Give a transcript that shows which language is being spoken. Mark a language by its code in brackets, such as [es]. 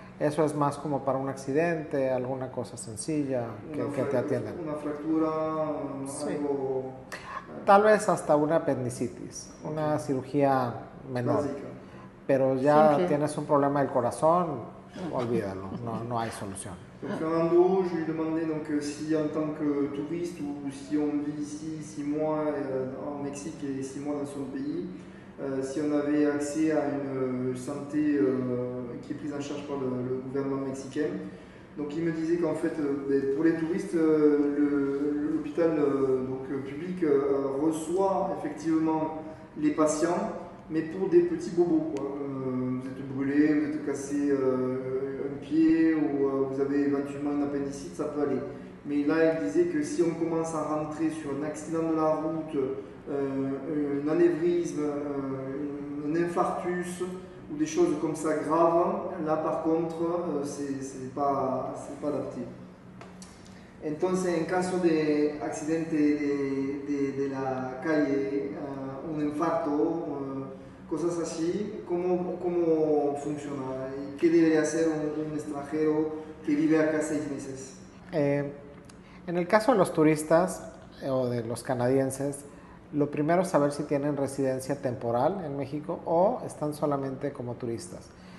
[es] Eso es más como para un accidente, alguna cosa sencilla que te atienden. Una fractura, Sí. algo Tal vez hasta una apendicitis, una cirugía menor. básica. Pero ya Simple. tienes un problema del corazón, olvídalo, no hay solución. [fr] Donc Fernando, je lui demandais donc si en tant que touriste ou si on vit ici 6 mois en Mexique et 6 mois dans son pays, si on avait accès à une santé qui est prise en charge par le gouvernement mexicain. Donc il me disait qu'en fait pour les touristes, l'hôpital public reçoit effectivement les patients, mais pour des petits bobos, quoi. Vous êtes brûlé, vous êtes cassé un pied ou vous avez éventuellement une appendicite, ça peut aller. Mais là, il disait que si on commence à rentrer sur un accident de la route, un anévrisme, un infarctus ou des choses comme ça graves, là par contre, c'est pas adapté. [es] Entonces, en caso de accidente de la calle, un infarto, cosas así, ¿cómo funciona? ¿Qué debería hacer un extranjero que vive acá 6 meses? En el caso de los turistas o de los canadienses, lo primero es saber si tienen residencia temporal en México o están solamente como turistas.